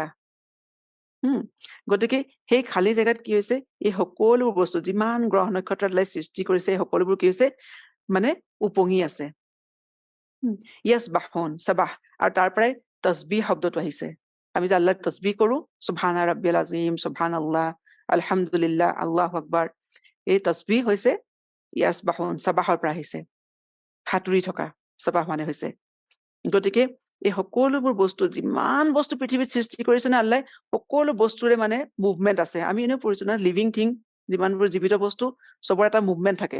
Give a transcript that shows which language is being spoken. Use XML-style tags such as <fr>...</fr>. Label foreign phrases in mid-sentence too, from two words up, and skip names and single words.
<as>গতিকে সেই খালী জেগাত কি হৈছে? এই সকলো বস্তু, যিমান গ্ৰহ নক্ষত্ৰ সৃষ্টি কৰিছে, এই সকলোবোৰ কি হৈছে? মানে উপঙি আছে।</as> <ar>يسبحون، سبح,</ar> <as>আৰু তাৰ পৰাই তসবিহ শব্দটো আহিছে। আমি যে আল্লাহক তসবিহ কৰো,</as> <ar>سبحان ربي العظيم، سبحان الله، الحمد لله، الله أكبر,</ar> <as>এই তসবিহ হৈছে ইয়াসবাহুন, সাবাহৰ পৰা আহিছে, সাঁতুৰি থকা। সাবাহ মানে হৈছে। গতিকে এই সকলোবোৰ বস্তু, যিমান বস্তু পৃথিৱীত সৃষ্টি কৰিছে না আল্লাহ, সকলো বস্তুৰে মানে মুভমেণ্ট আছে। আমি এনেও পঢ়িছো না,</as> <en>living thing,</en> <as>যিমানবোৰ জীৱিত বস্তু, চবৰ এটা মুভমেণ্ট থাকে।</as>